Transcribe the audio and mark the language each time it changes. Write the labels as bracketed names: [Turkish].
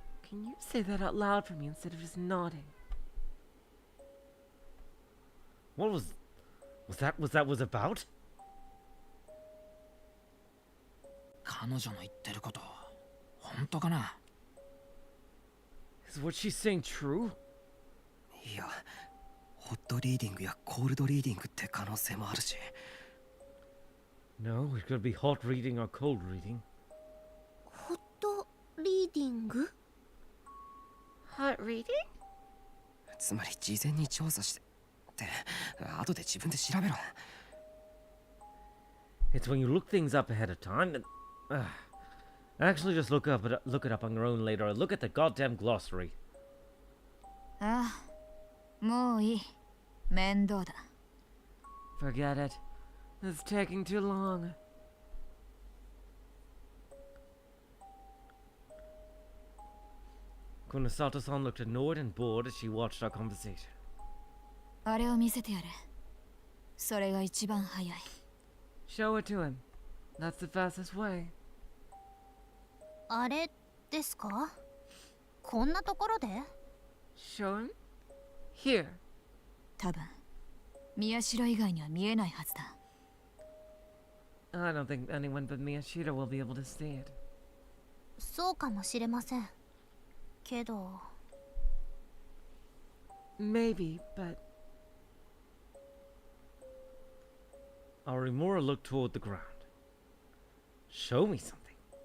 [English] Can you say that out loud for me instead of just nodding? What was that was about? [Japanese] 彼女の言ってること本当かな？ [English] Is what she's saying true? [Japanese] いや、ホットリーディングやコールドリーディングって可能性もあるし。 [English] No, it could be hot reading or cold reading. [Japanese] ホットリーディング？ [English] Hot reading? [Japanese] つまり事前に調査してって後で自分で調べろ。 [English] It's when you look things up ahead of time and actually just look it up on your own later or look at the goddamn glossary. [Japanese] ああ、もういい。面倒だ。 [English] Forget it. It's taking too long. Kunasato-san looked annoyed and bored as she watched our conversation. [Japanese] あれを見せてやれ。それが一番早い。 [English] Show it to him. That's the fastest way. [Japanese] あれですか？こんなところで？ [English] Show him? Here. [Japanese] 多分、宮代以外には見えないはずだ。 [English] I don't think anyone but Miyashita will be able to see it. [Japanese] そうかもしれません。けど、 [English] Maybe, but Arimura looked toward the ground. Show me something.